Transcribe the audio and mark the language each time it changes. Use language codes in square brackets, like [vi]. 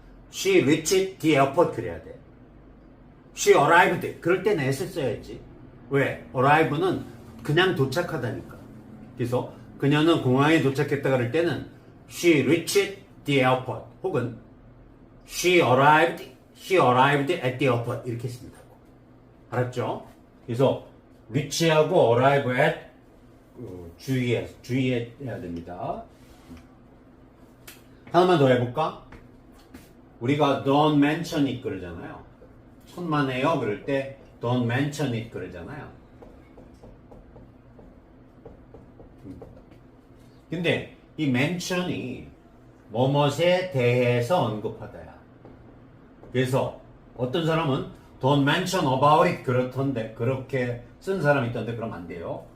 [en] She reached the airport [ko] 그래야 돼. [en] She arrived [ko] 그럴 땐 S를 써야지. 왜? arrive는 그냥 도착하다니까. 그래서 그녀는 공항에 도착했다 그럴 때는 [en] She reached the airport [ko] 혹은 [en] She arrived at the airport [ko] 이렇게 쓴다고. 알았죠? 그래서 reach하고 arrive at 주의해야 됩니다. 하나만 더 해볼까? 우리가 [en] don't mention it [ko] 그러잖아요. 천만에요 그럴 때 [en] don't mention it [ko] 그러잖아요. 근데 이 mention이 뭐뭇에 대해서 언급하다야. 그래서 어떤 사람은 [en] don't mention about it [ko] 그렇던데 그렇게 쓴 사람이 있던데 그럼 안 돼요.